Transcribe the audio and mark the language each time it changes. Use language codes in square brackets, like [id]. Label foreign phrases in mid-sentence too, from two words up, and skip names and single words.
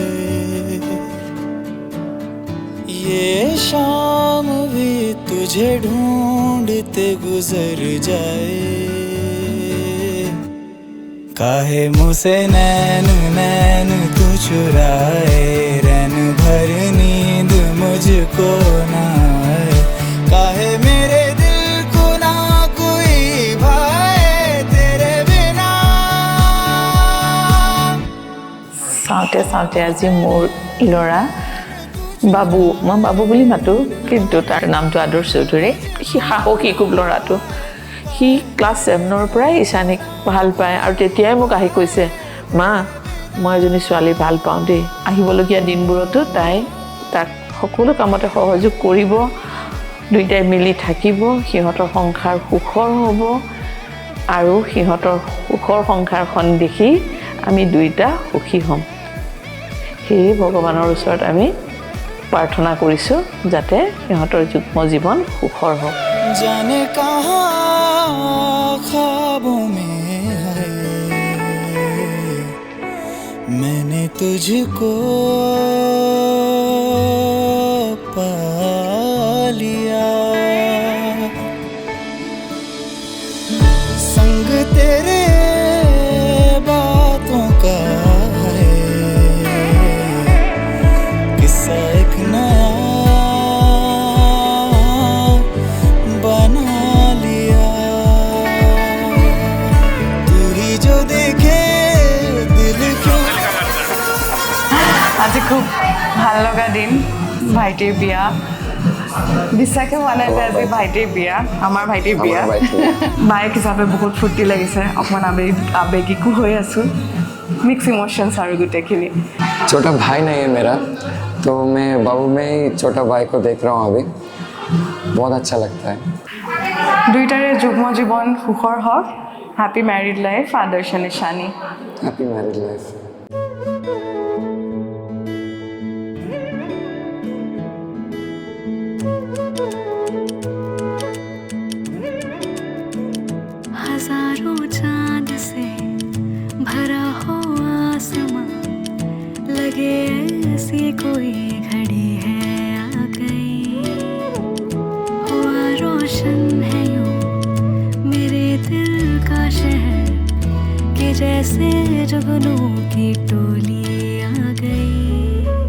[hi] ये शाम भी तुझे ढूंढते गुजर जाए काहे मुझसे नैन नैन तू चुराए रैन भर नींद मुझको ना आए काहे मेरे दिल को ना कोई भाए तेरे बिना [as] চাওঁতে চাওঁতে আজি মোৰ ল'ৰা বাবু মই বাবু বুলি মাতো কিন্তু তাৰ নামটো আদৰ্শ চৌধুৰী সি সাহসী খুব ল'ৰাটো সি ক্লাছ 7ৰ পৰাই ঈশানীক ভাল পায় আৰু তেতিয়াই মোক আহি কৈছে মা মই এজনী ছোৱালী ভাল পাওঁ দেই আহিবলগীয়া দিনবোৰতো তাই তাক সকলো কামতে সহযোগ কৰিব দুইটাই মিলি থাকিব সিহঁতৰ সংসাৰ সুখৰ হ'ব আৰু সিহঁতৰ সুখৰ সংসাৰখন দেখি আমি দুইটা সুখী হ'ম সেই ভগৱানৰ ওচৰত আমি প্ৰাৰ্থনা কৰিছোঁ যাতে সিহঁতৰ যুগ্ম জীৱন সুখৰ হওক [hi] जाने कहाँ ख्वाबों में है मैंने तुझको पा लिया संग तेरे बातों का एक नया बना लिया तू ही जो देखे दिल को [as] আজি খুব ভাল লগা দিন ভাইটিৰ বিয়া বিশ্বাসে হোৱা নাই যে আজি ভাইটিৰ বিয়া আমাৰ ভাইটিৰ বিয়া বাইক হিচাপে বহুত ফূৰ্তি লাগিছে অকণমান আবেগিকো হৈ আছোঁ [en] mix emotions [as] আৰু গোটেইখিনি [hi] छोटा भाई नहीं है मेरा तो मैं बाबू में ही छोटा भाई को देख रहा हूँ अभी बहुत अच्छा लगता है [as] দুইটাৰে যুগ্ম জীৱন সুখৰ হওক [en] happy married life [as] আদৰ্শ নিশানী [en] happy married life [hi] हजारों चांद से भरा हो आसमां लगे ऐसी कोई घड़ी है आ गई हुआ रोशन है यूं मेरे दिल का शहर कि जैसे जुगनू की टोली आ गई